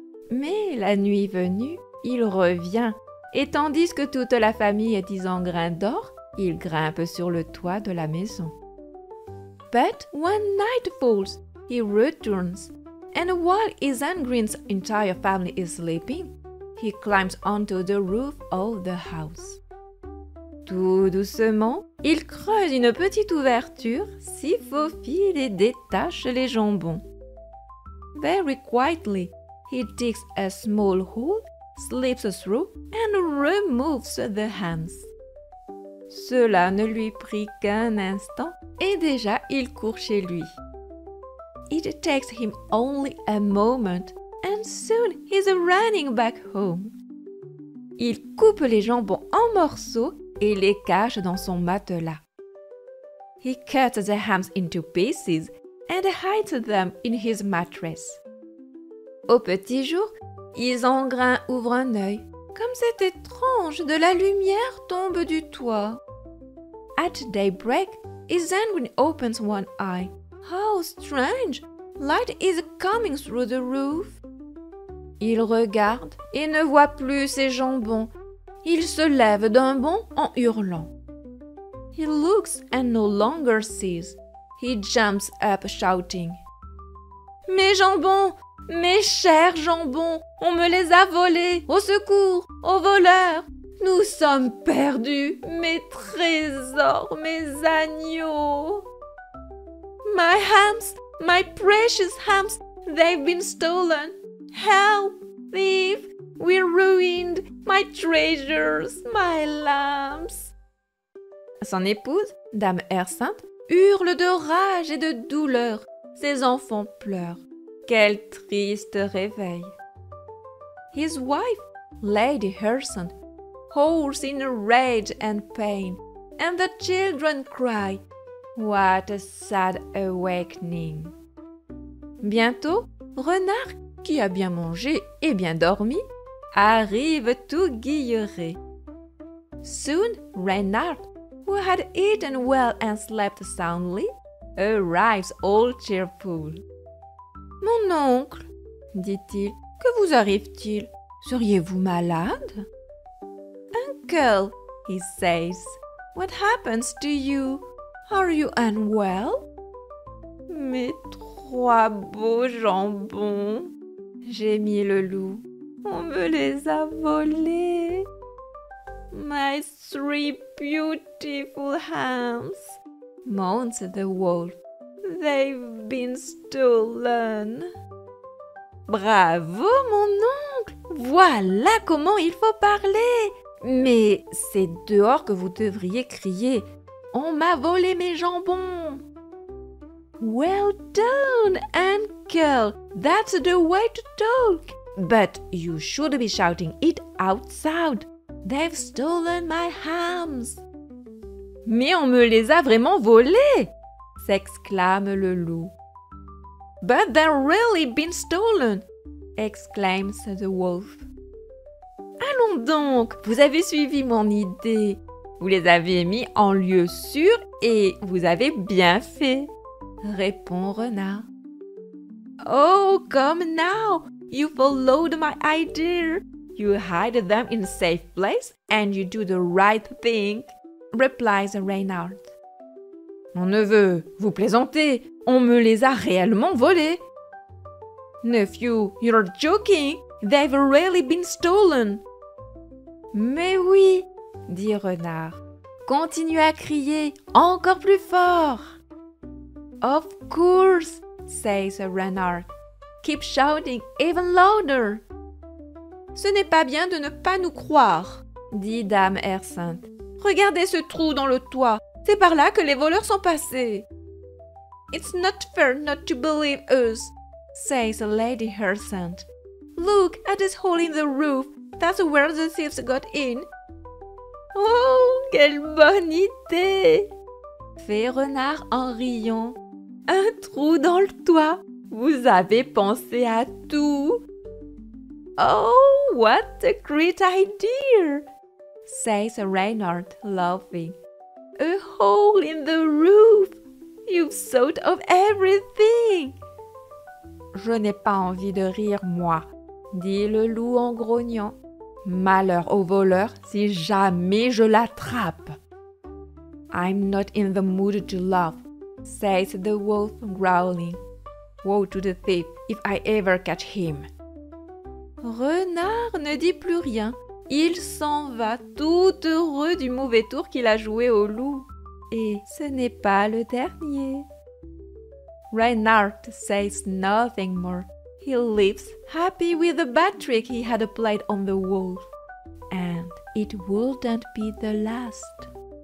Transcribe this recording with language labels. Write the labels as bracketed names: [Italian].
[French] Mais la nuit venue, il revient, et tandis que toute la famille d'Isengrin dort, il grimpe sur le toit de la maison. [English] But when night falls, he returns, and while Isengrin's entire family is sleeping, he climbs onto the roof of the house. [French] Tout doucement, il creuse une petite ouverture, s'y faufile et détache les jambons. [English] Very quietly, he digs a small hole, slips through, and removes the hams. [French] Cela ne lui prit qu'un instant, et déjà il court chez lui. [English] It takes him only a moment, and soon he's running back home. [French] Il coupe les jambons en morceaux et les cache dans son matelas. [English] He cuts the hams into pieces and hides them in his mattress. [French] Au petit jour, Isengrin ouvre un œil. Comme c'est étrange, de la lumière tombe du toit. [English] At daybreak, Isengrin opens one eye. How strange! Light is coming through the roof. [French] Il regarde et ne voit plus ses jambons. Il se lève d'un bond en hurlant. [English] He looks and no longer sees. He jumps up shouting. [French] Mes jambons! Mes chers jambons! On me les a volés! Au secours! Aux voleurs! Nous sommes perdus! Mes trésors! Mes agneaux! [English] My hams! My precious hams! They've been stolen! Help! Thief! We're ruined! My treasures! My lambs! [French] Son épouse, Dame Hyacinthe, hurle de rage et de douleur. Ses enfants pleurent. Quel triste réveil! [English] His wife, Lady Hyacinthe, howls in rage and pain, and the children cry. What a sad awakening! [French] Bientôt, Renard, qui a bien mangé et bien dormi, arrive tout guilleré. [English] Soon, Reynard, who had eaten well and slept soundly, arrives all cheerful. [French] « Mon oncle, dit-il, que vous arrive-t-il? Seriez-vous malade? [English] »« Uncle, he says, what happens to you? Are you unwell? [French] »« Mes 3 beaux jambons, gémit le loup, on me les a volés. [English] My 3 beautiful hams, moans the wolf. They've been stolen. [French] Bravo, mon oncle! Voilà comment il faut parler! Mais c'est dehors que vous devriez crier. On m'a volé mes jambons! [English] Well done, uncle! That's the way to talk! But you should be shouting it outside. They've stolen my hams! [French] Mais on me les a vraiment volés! S'exclame le loup. [English] But they've really been stolen! Exclaims the wolf. [French] Allons donc, vous avez suivi mon idée. Vous les avez mis en lieu sûr et vous avez bien fait, répond Renard. [English] Oh, come now, you followed my idea. You hide them in a safe place and you do the right thing, replies Reynard. [French] Mon neveu, vous plaisantez, on me les a réellement volés. [English] Nephew, you're joking, they've really been stolen. [French] Mais oui, dit Renard. Continue à crier encore plus fort. [English] Of course, says Renard. Keep shouting even louder. [French] Ce n'est pas bien de ne pas nous croire, dit Dame Hyacinthe. Regardez ce trou dans le toit. C'est par là que les voleurs sont passés. [English] It's not fair not to believe us, says Lady Hyacinthe. Look at this hole in the roof. That's where the thieves got in. [French] Oh, quelle bonne idée! Fait Renard en riant. Un trou dans le toit. Vous avez pensé à tout. [English] Oh, what a great idea! Says Reynard, laughing. A hole in the roof! You've thought of everything! [French] Je n'ai pas envie de rire, moi, dit le loup en grognant. Malheur au voleur si jamais je l'attrape. [English] I'm not in the mood to laugh, says the wolf, growling. Woe to the thief if I ever catch him. [French] Renard ne dit plus rien. Il s'en va tout heureux du mauvais tour qu'il a joué au loup. Et ce n'est pas le dernier. [English] Reynard says nothing more. He lives happy with the bad trick he had played on the wolf. And it wouldn't be the last.